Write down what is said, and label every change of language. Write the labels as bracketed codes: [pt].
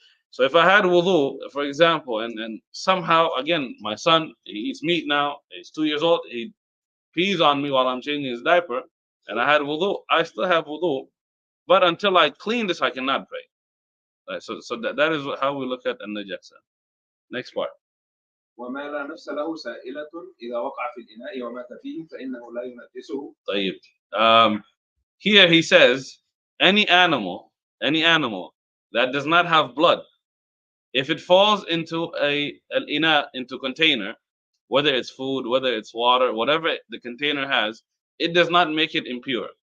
[en] So if I had wudu, for example, and somehow again my son, he eats meat now, he's 2 years old, he pees on me while I'm changing his diaper, and I had wudu, I still have wudu, but until I clean this, I cannot pray. Right? So that is how we look at an-najasa. Next part. [ar] وما لا نفس له سائلة إذا وقع في الإناء ومات فيه فإنه لا ينجسه. طيب. [en] Here he says any animal that does not have blood, if it falls into an ina, into container, whether it's food, whether it's water, whatever the container has, it does not make it impure.